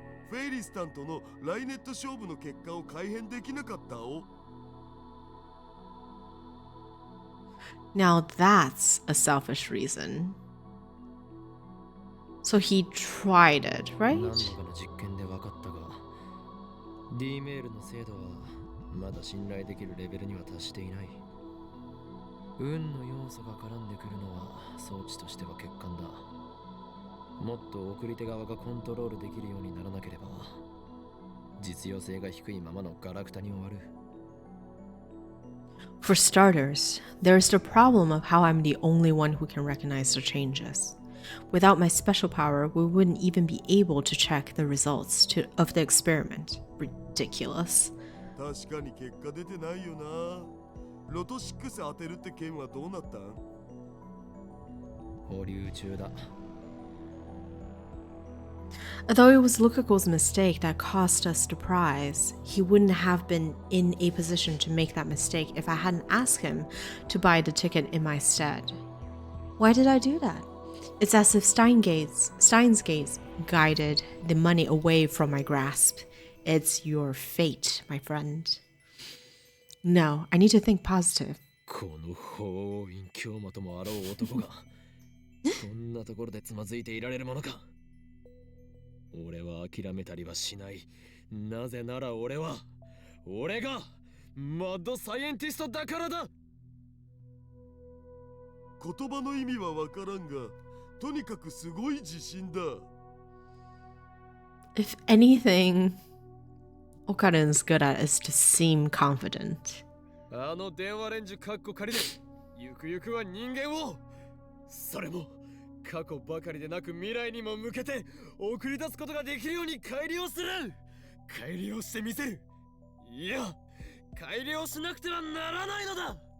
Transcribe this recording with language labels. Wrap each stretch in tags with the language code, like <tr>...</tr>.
<ja>フェイリスタンとのライネット勝負の結果を改変できなかったお。</ja> <en>Now that's a selfish reason. So he tried it, right?</en> <ja>何度かの実験で分かったが、D メールの精度はまだ信頼できるレベルには達していない。運の要素が絡んでくるのは装置としては欠陥だ。もっと送り手側がコントロールできるようにならなければ、実用性が低いままのガラクタに終わる。</ja> <en>For starters, there's the problem of how I'm the only one who can recognize the changes. Without my special power, we wouldn't even be able to check the results of the experiment. Ridiculous.</en> <ja>確かに結果出てないよな。ロト6当てるって件はどうなったん？保留中だ。</ja> <en>Although it was Lukaku's mistake that cost us the prize, he wouldn't have been in a position to make that mistake if I hadn't asked him to buy the ticket in my stead. Why did I do that? It's as if Steins gaze guided the money away from my grasp. It's your fate, my friend. No, I need to think positive.</en> <ja>この法院京馬ともあろう男がそんなところでつまずいていられるものか。俺は諦めたりはしない。なぜなら俺がマッドサイエンティストだからだ。言葉の意味はわからんが、とにかくすごい自信だ。</ja> <en>If anything, Okarin's good at is to seem confident.</en> <ja>あの電話レンジカッコ仮でゆくゆくは人間を、それも過去ばかりでなく未来にも向けて送り出すことができるように改良する。改良してみせる。いや、改良しなくてはならないのだ。</ja>